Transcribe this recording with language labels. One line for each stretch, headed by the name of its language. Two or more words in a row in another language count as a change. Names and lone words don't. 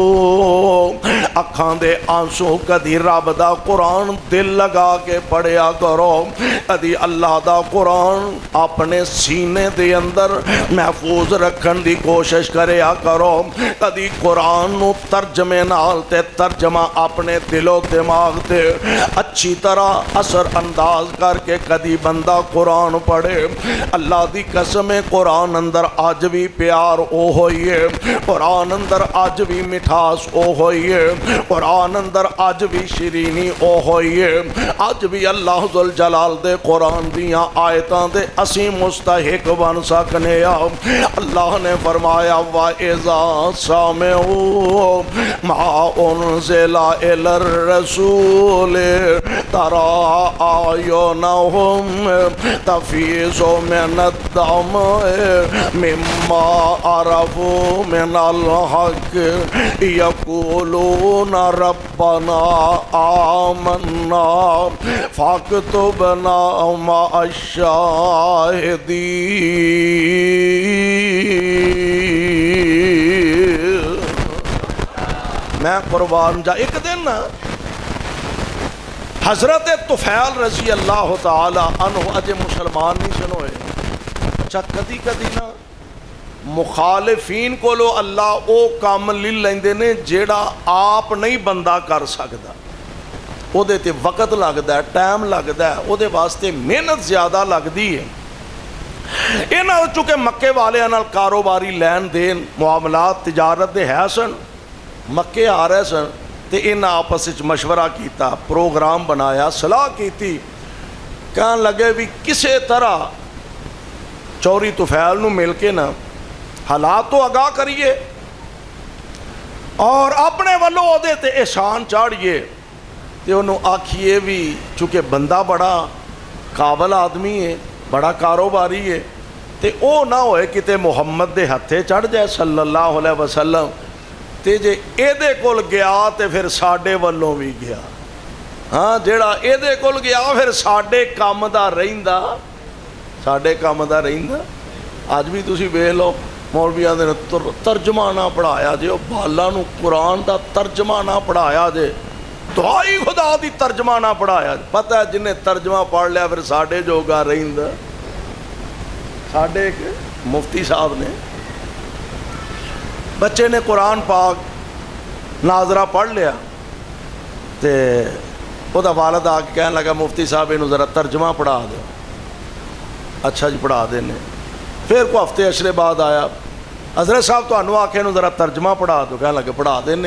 Punjabi: اکھاں دے آنسو کدی رب دا قرآن دل لگا کے پڑھیا کرو، کدی اللہ دا قرآن اپنے سینے دے اندر محفوظ رکھن دی کوشش کریا کرو، کدی قرآن نوں ترجمے نال تے ترجمہ اپنے دلو دماغ تے اچھی طرح اثر انداز کر کے کدی بندہ قرآن پڑھے. اللہ دی قسم ہے قرآن اندر اج بھی پیار او ہوئی ہے، قرآن اندر اج بھی مٹھاس او ہوئی ہے، قرآن اندر اج بھی شیرینی او ہوئی ہے، اج بھی اللہ ذل جلال دے قرآن دیاں آیتاں دے اسی مستحق بن سکنے آ۔ اللہ نے فرمایا
Arabic: وَإِذَا سَمِعُوا مَا أُنزِلَ إِلَى الرَّسُولِ تَرَىٰ أَعْيُنَهُمْ تَفِيضُ مِنَ الدَّمْعِ مِمَّا عَرَفُوا مِنَ الْحَقِّ يَقُولُونَ رَبَّنَا آمَنَّا فَاكْتُبْنَا مَعَ الشَّاهِدِينَ۔
Punjabi: میں قربان جا ایک دن نا حضرت طفیل
Arabic: رضی اللہ تعالی عنہ
Punjabi: اجے مسلمان نہیں سن ہوئے، اچھا کدی کدی نا مخالفین کو لو اللہ او کام لے لیندے نے جیڑا آپ نہیں بندہ کر سکتا، او دے تے وقت لگدا ہے، ٹائم لگدا ہے، او دے واسطے محنت زیادہ لگدی ہے۔ انہاں چونکہ مکے والے نال کاروباری لین دین معاملات تجارت دے ہے سن، مکے آ رہے سن تے انہاں آپس وچ مشورہ کیتا، پروگرام بنایا، صلاح کیتی، کہن لگے بھی کسے طرح چوری طفیل نو مل کے نا حالات تو آگاہ کریے اور اپنے والوں او دے تے احسان چاڑیے تے انہوں آکھیے بھی چونکہ بندہ بڑا قابل آدمی ہے، بڑا کاروباری ہے تے او نہ ہوئے کتے محمد دے ہتھے چڑھ جائے
Arabic: صلی اللہ علیہ وسلم
Punjabi: تے جے اے دے کول گیا تے پھر ساڈے والوں بھی گیا، ہاں جیڑا اے دے کول گیا پھر ساڈے کام دا رہندا، ساڈے کام دا رہندا۔ آج بھی تسی ویکھ لو مولویاں دے ترجمہ نہ پڑھایا جے، بالا نو قرآن دا ترجمہ نہ پڑھایا جے، دعائی خدا دی ترجمہ نہ پڑھایا جے، پتہ ہے جنہیں ترجمہ پڑھ لیا پھر ساڈے جو گا رہندا۔ ساڈے ایک مفتی صاحب نے بچے نے قرآن پاک ناظرہ پڑھ لیا تے او دا والد آ کے کہنے لگا مفتی صاحب انہوں ذرا ترجمہ پڑھا دو، اچھا جی پڑھا دینے۔ پھر کو ہفتے اشرے بعد آیا، حضرت صاحب تو انہوں آکھے انہوں ذرا ترجمہ پڑھا دو، کہنے لگا پڑھا دینے۔